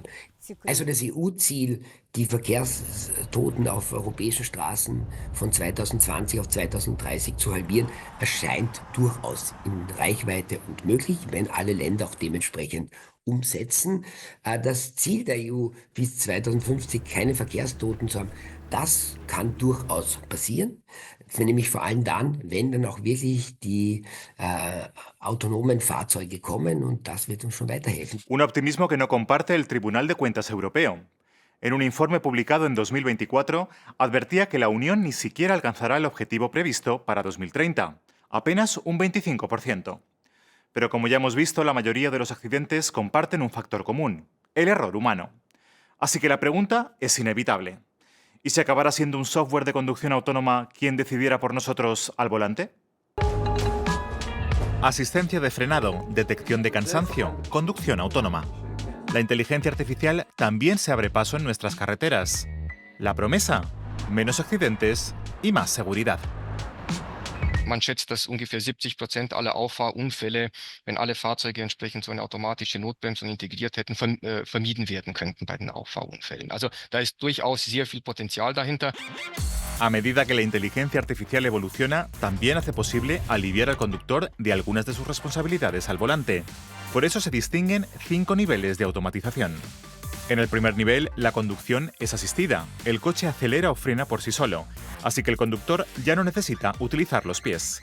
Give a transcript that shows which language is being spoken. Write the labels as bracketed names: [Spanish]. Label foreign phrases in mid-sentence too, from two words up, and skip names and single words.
[German] Also das EU-Ziel, die Verkehrstoten auf europäischen Straßen von 2020 auf 2030 zu halbieren, erscheint durchaus in Reichweite und möglich, wenn alle Länder auch dementsprechend umsetzen. Das Ziel der EU, bis 2050 keine Verkehrstoten zu haben, das kann durchaus passieren, nämlich vor allem dann, wenn dann auch wirklich die autonomen Fahrzeuge kommen, und das wird uns schon weiterhelfen. [Spanish] Un optimismo que no comparte el Tribunal de Cuentas Europeo. En un informe publicado en 2024, advertía que la Unión ni siquiera alcanzará el objetivo previsto para 2030, apenas un 25%. Pero como ya hemos visto, la mayoría de los accidentes comparten un factor común: el error humano. Así que la pregunta es inevitable: ¿y si acabara siendo un software de conducción autónoma quien decidiera por nosotros al volante? Asistencia de frenado, detección de cansancio, conducción autónoma. La inteligencia artificial también se abre paso en nuestras carreteras. La promesa: menos accidentes y más seguridad. [German] Man schätzt, dass ungefähr 70% aller Auffahrunfälle, wenn alle Fahrzeuge entsprechend so eine automatische Notbremsung integriert hätten, vermieden werden könnten bei den Auffahrunfällen. Also da ist durchaus sehr viel Potenzial dahinter. [Spanish] A medida que la inteligencia artificial evoluciona, también hace posible aliviar al conductor de algunas de sus responsabilidades al volante. Por eso se distinguen 5 niveles de automatización. En el primer nivel, la conducción es asistida. El coche acelera o frena por sí solo, así que el conductor ya no necesita utilizar los pies.